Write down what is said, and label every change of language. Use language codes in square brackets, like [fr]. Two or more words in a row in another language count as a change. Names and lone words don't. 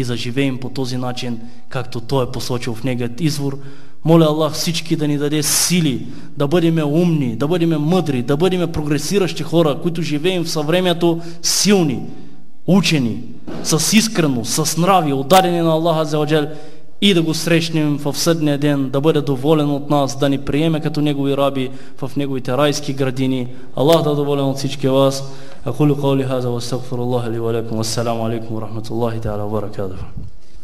[bg] заживеем по този начин, както Той е посочил в неговият извор, моля Аллах всички да ни даде сили, да бъдем умни, да бъдем мъдри, да бъдем прогресиращи хора, които живеем в съвремието силни, учени, с искреност, с нрави, отдадени на Аллаха [ar] عز وجل, [bg] и да го срещнем в съдния ден, да бъде доволен от нас, да ни приеме като негови раби в неговите райски градини. Аллах да е доволен от всички вас. [ar] أقول قولي هذا وأستغفر الله لي ولكم والسلام عليكم ورحمة الله تعالى وبركاته.